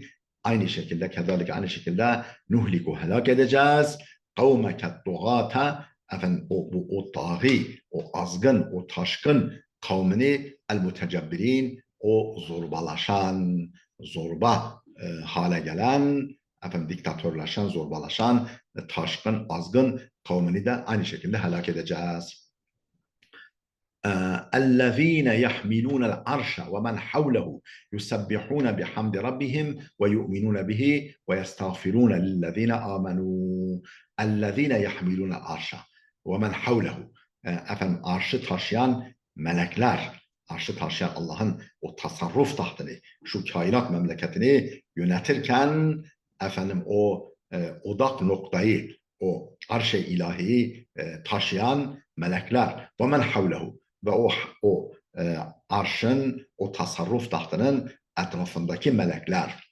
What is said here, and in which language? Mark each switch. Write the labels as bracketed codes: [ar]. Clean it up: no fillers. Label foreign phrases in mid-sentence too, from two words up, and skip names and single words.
[tr] Aynı şekilde nuhliku helak edeceğiz. [ar] قَوْمَكَ الطُّغَاتَ. [tr] O taği, o azgın, o taşkın kavmini, el-mutecebbirin, o zorbalaşan, zorba hale gelen, diktatörleşen, zorbalaşan, taşkın, azgın kavmini de aynı şekilde helak edeceğiz. [ar] الذين يحملون العرش ومن حوله يسبحون بحمد ربهم ويؤمنون به ويستغفرون للذين آمنوا. الذين يحملون العرش ومن حوله. [tr] Arşı taşıyan melekler, arşı taşıyan Allah'ın o tasarruf tahtını, şu kainat memleketini yönetirken o odak noktayı, o arş-ı ilahiyi taşıyan melekler ve [ar] من حوله, [tr] ve o arşın, o tasarruf tahtının etrafındaki melekler.